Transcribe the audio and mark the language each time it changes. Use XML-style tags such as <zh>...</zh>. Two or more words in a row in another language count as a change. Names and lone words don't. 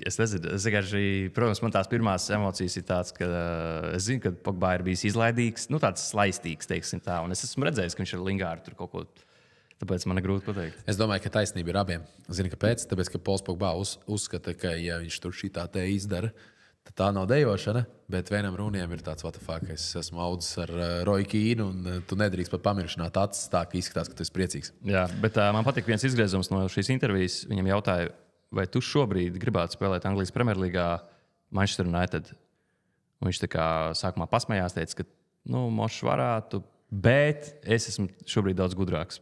<lv>Es vienkārši, protams, man tās pirmās emocijas ir tādas, ka es zinu, ka Pogba ir bijis izlaidīgs, tāds slaistīgs, teiksim tā. Un es esmu redzējis, ka viņš ar Lingārdu tur kaut ko. Tāpēc man ir grūti pateikt. Es domāju, ka taisnība ir abiem. Zini, kāpēc? Tāpēc, ka Pols Pogba uzskata, ka ja viņš tur šitā te izdara, tad tā nav dejošana. Bet vienam Runijam ir tāds,</lv> <en>what the fuck,</en> <lv>es esmu audzis ar Roy Keane un tu nedrīkst pat pamiršanāt acis tā, ka izskatās, ka tu esi priecīgs. Jā, bet man patīk viens izgriezums no šīs intervijas. Viņam jautāja, vai tu šobrīd gribētu spēlēt Anglijas Premjerlīgā Manchester United? Un viņš tā kā sākumā pasmējās, teica, ka mošs varētu, bet es esmu šobrīd daudz gudrāks.</lv>